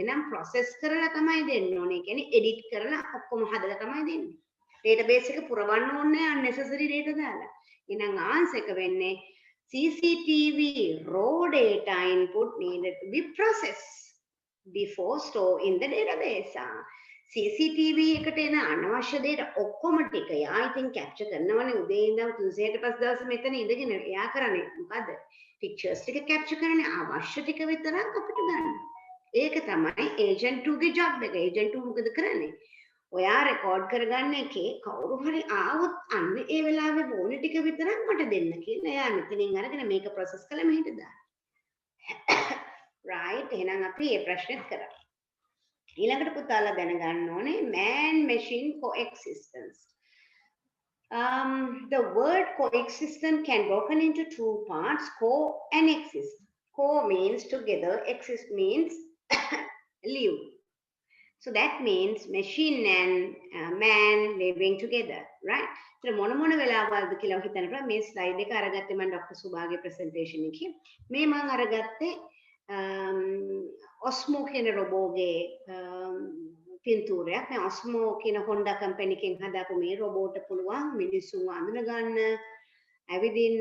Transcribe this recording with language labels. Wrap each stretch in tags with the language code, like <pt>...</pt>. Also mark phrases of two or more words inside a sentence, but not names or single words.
<si>එහෙනම් process කරලා තමයි දෙන්න ඕනේ. කියන්නේ edit කරලා ඔක්කොම හදලා තමයි දෙන්නේ. database එක පුරවන්න ඕනේ</si> <en>unnecessary data</en> <si>දාලා. එහෙනම් answer එක වෙන්නේ</si> <en>CCTV raw data input needed to be processed before store in the database.</en> <si>CCTV එකට එන අනවශ්‍ය දේට ඔක්කොම ටික යා ඉතින් capture කරනවනේ උදේ ඉඳන් 365 දවස් මෙතන ඉඳගෙන එයා කරන්නේ මොකද්ද? pictures ටික capture කරන්නේ අවශ්‍ය ටික විතරක් අපිට ගන්න. ඒක තමයි agent 2 ගේ job එක. agent 2 මොකද කරන්නේ? ඔයා රෙකෝඩ් කරගන්න එකේ කවුරු හරි ආවොත් අන්න ඒ වෙලාවේ ඕන ටික විතරක් මට දෙන්න කියලා එයා මෙතනින් අරගෙන මේක process කළා මෙහෙට දාන්න. right? එහෙනම් අපි මේ ප්‍රශ්නෙත් කරා. ඊළඟට පුතාලා දැනගන්න ඕනේ</si> <en>man machine coexistence. The word coexistence can be broken into two parts, co and exist. Co means together, exist means live. So that means machine and man living together, right?</en> <si>So මොන වෙලාවල්ද කියලා හිතන්න බෑ. මේ ස්ලයිඩ් එක අරගත්තේ මම ડોක්ටර් සුභාගේ ප්‍රසන්ටේෂන් එකේ. මේ මම අරගත්තේ ඔස්මෝ කියන රොබෝගේ පින්තූරයක්. මේ ඔස්මෝ කියන හොන්ඩා කම්පැනි එකෙන් හදාපු මේ රොබෝට පුළුවන් මිනිස්සුන්ව අඳුන ගන්න, ඇවිදින්න.</si>